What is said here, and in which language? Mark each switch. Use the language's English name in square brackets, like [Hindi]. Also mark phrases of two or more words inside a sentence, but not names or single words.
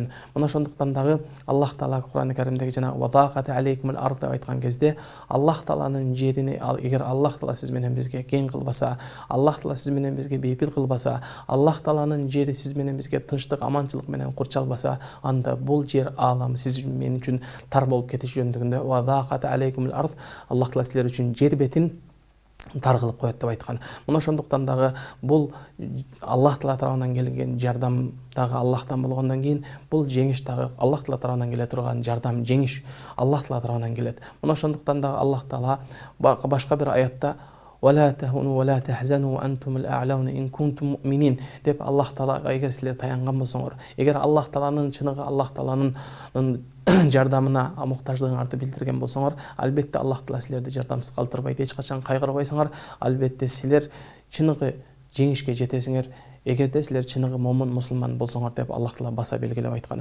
[Kyrgyz] Мына ошондуктан дагы Аллах Таала Кур'ан-ы Каримдеги жана [Arabic] وضاقت عليكم الأرض [Kyrgyz] деп айткан кезде Аллах Тааланын жерини эгер Аллах Таала сиз менен бизге кең кылбаса, Аллах Таала сиз менен бизге бейпил кылбаса, Аллах Тааланын жери сиз менен бизге тынчтык, аманчылык менен курчалбаса, анда бул жер ааламы сиз мен үчүн тар болуп кетиш жөнүндөгүндө [Arabic] وضاقت عليكم الأرض, [Kyrgyz] Аллах Таала силер үчүн жер бетин тар кылып коет деп айткан. Мына ошондуктан дагы бул Аллах Таала тарабынан келген жардам дагы Аллахтан болгондон кийин бул жеңиш дагы Аллах Таала тарабынан келе турган жардам, жеңиш Аллах Таала тарабынан келет. Мына ошондуктан дагы Аллах Таала башка бир аятта [Arabic] ولا تهنوا ولا تحزنوا وأنتم الأعلون إن كنتم مؤمنين [Kyrgyz] деп Аллах Таалага эгер силер таянган болсоңор, эгер Аллах Тааланын чыныгы, Аллах Тааланын жардамына муктаждыгыңарды билдирген болсоңор, албетте Аллах Таала силерди жардамсыз калтырбайт, эч качан кайгырбайсыңар, албетте силер чыныгы жеңишке жетесиңер, эгерде силер чыныгы момун мусулман болсоңор деп Аллах Таала баса белгилеп айткан.